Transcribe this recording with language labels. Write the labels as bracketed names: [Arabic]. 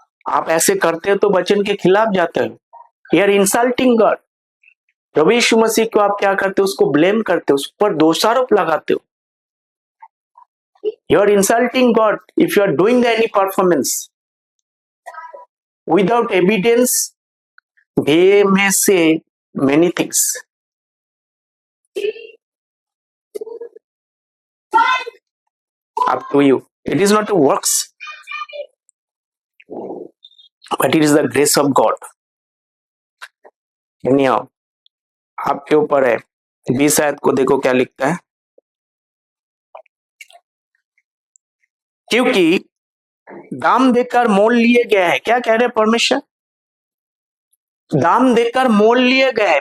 [Hindi] आप ऐसे करते हो तो वचन के खिलाफ जाते हो। [English] You are insulting God. [Hindi] प्रभु यीशु मसीह को आप क्या करते हो? उसको ब्लेम करते हो, उस पर दोषारोप लगाते हो। [English] You are insulting God if you are doing any performance without evidence. they may say many things. Up to you. It is not a works, but it is the grace of God. [Hindi] Anyhow, आपके ऊपर है। 20 आयत को देखो क्या लिखता है। क्योंकि दाम देकर मोल लिए गए हैं। क्या कह रहे परमेश्वर? दाम देकर मोल लिए गए।